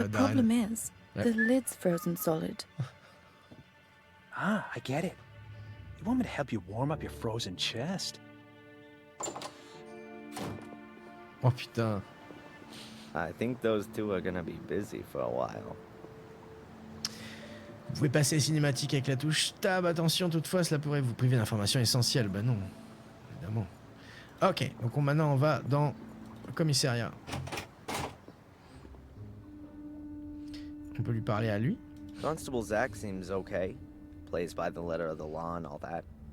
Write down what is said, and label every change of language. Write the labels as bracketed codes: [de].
[en] The problem is, the lid's frozen solid. Ah, I get it. You want me to help you warm up your frozen chest? [fr] Oh putain. [en] I think those two are gonna be busy for a while. [fr] Vous pouvez passer les cinématiques avec la touche Tab. Attention, toutefois, cela pourrait vous priver d'informations essentielles. Bah non, évidemment. Ok, donc maintenant on va dans le commissariat. On peut lui parler à lui. [en] Constable Zach seems okay. Plays by the letter of the law and all that.